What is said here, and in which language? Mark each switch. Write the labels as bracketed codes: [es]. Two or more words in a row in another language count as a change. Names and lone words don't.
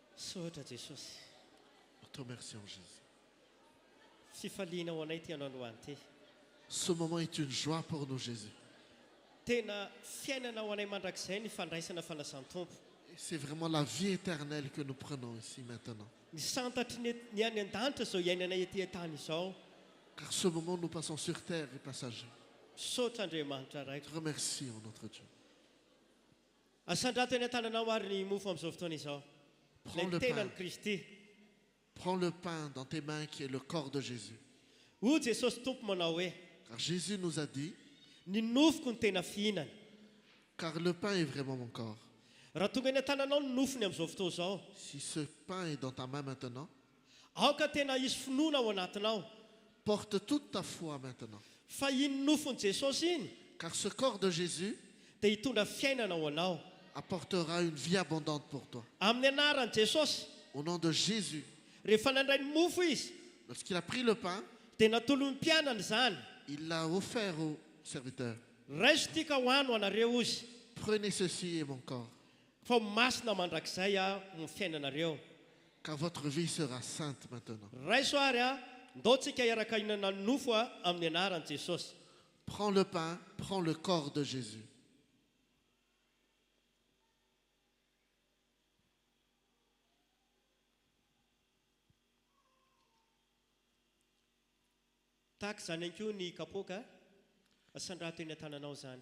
[mg] Sotra Jesosy. [fr] Nous te remercions, Jésus. [mg] Fifaliana ho anay ty ianao androany ty. [fr] Ce moment est une joie pour nous, Jésus. [mg] Tena fiainana ho anay mandrakizay ny fandraisana fanasan-tompo. [fr] Et c'est vraiment la vie éternelle que nous prenons ici maintenant. [mg] Ny santatry ny any an-danitra zao iainanay ety an-tany izao. [fr] Car ce moment, nous passons sur terre est passager. [mg] Saotra Andriamanitra [fr] Nous [mg] raiko. [fr] te remercions, notre Dieu. [mg] Asandrato eny an-tananao ary ny mofo amin'izao fotoana izao. [fr] Prends [mg] Ilay [fr] le [mg] tenany [fr] pain. [mg] Kristy. [fr] Prends le pain dans tes mains qui est le corps de Jésus. [mg] Hoy Jesosy tompo manao hoe [fr] Car Jésus nous a dit, [mg] ny nofoko ny tena fihinana. [fr] car le pain est vraiment mon corps. [mg] Raha tonga eny an-tananao ny nofony amin'izao fotoana izao, [fr] Si ce pain est dans ta main maintenant, [mg] aoka tena hisy finoana ao anatinao. [fr] porte toute ta foi maintenant. [mg] Fa iny nofony Jesosy iny [fr] Car ce corps de Jésus [mg] dia hitondra fiainana ho anao. [fr] apportera une vie abondante pour toi. [mg] Amin'ny anaran'i Jesosy, [fr] Au nom de Jésus, [mg] rehefa nandray ny mofo izy, [fr] lorsqu'il a pris le pain, [mg] dia natolo ny mpianany izany. [fr] il l'a offert aux serviteurs. [mg] Raiso tika hoano anareo izy. [fr] Prenez ceci et mon corps, [mg] Fa masina mandrakizay ny fiainanareo. [fr] car votre vie sera sainte maintenant. [mg] Raiso ary ndaontsika hiaraka hinana ny nofo amin'ny anaran'i Jesosy. [fr] Prends le pain, prends le corps de Jésus. [mg] Tahaka izany ihany koa ny kapoaka, asandrato eny an-tananao izany.